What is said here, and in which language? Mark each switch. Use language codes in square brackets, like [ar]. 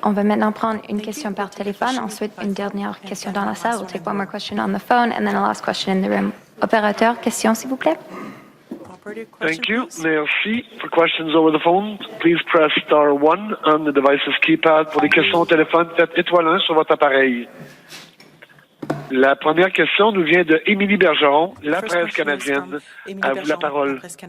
[fr] On va maintenant prendre une question par téléphone, ensuite une dernière question dans la salle. [en] We'll take one more question on the phone and then a last question in the room. [fr] Opérateur, question s'il vous plaît. [en] Thank you. Merci. For questions over the phone, please press star 1 on the device's keypad. [fr] Pour les questions au téléphone, faites étoile 1 sur votre appareil. La première question nous vient de Émilie Bergeron, La Presse canadienne. À vous la parole.